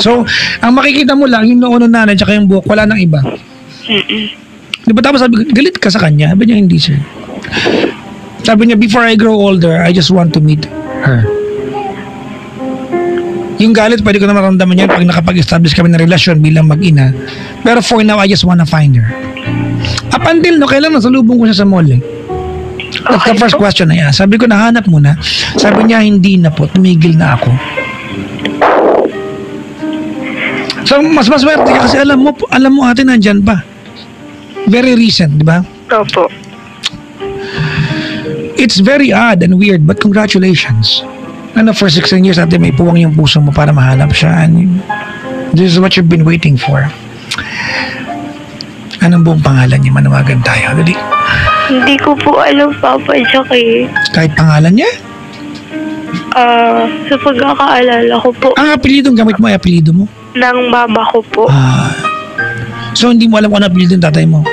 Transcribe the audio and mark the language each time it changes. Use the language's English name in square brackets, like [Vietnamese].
[Filipino] So, ang makikita mo lang, yung noon ng nanay tsaka yung buhok, wala nang iba. Di ba? Tapos sabi ko, galit ka sa kanya? Sabi niya, hindi sir. Sabi niya, [English] before I grow older, I just want to meet her. [Filipino] Yung galit, pwede ko na maramdaman yan pag nakapag-establish kami ng relasyon bilang mag-ina. [English] Pero for now, I just wanna find her. Up until no, [Filipino] kailan nasalubong ko siya sa mall eh. [English] That's the first question [Filipino] na yan. Sabi ko, nahanap mo na. Sabi niya, hindi na po. Tumigil na ako. So, mas maswerte ka kasi alam mo ate nandyan pa. Very recent, di ba? Opo. [English] It's very odd and weird, but congratulations. [Filipino] Ano, for 16 years ate, may puwang yung puso mo para mahanap siya. [English] And this is what you've been waiting for. [Filipino] Anong buong pangalan niya? Manawagan tayo. Dali. Hindi ko po alam, Papa Jack eh. Kahit pangalan niya? Sa pagkakaalala ko po, Ang apelidong gamit mo ay apelido mo? ng mama ko po. So hindi mo alam kung ano apelido ng tatay mo?